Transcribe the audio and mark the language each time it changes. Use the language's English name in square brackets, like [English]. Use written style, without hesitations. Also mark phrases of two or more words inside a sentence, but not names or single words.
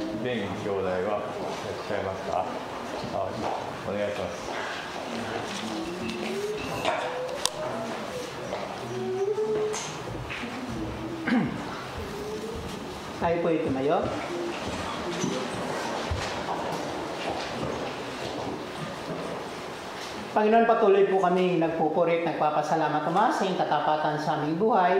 [Japanese] 蓮兄弟はいらっしゃいますか。お願いします。 [Filipino] Tayo po tumayo. Panginoon, patuloy po kami nagpupuri at nagpapasalamat, Ama, sa iyong katapatan sa aming buhay.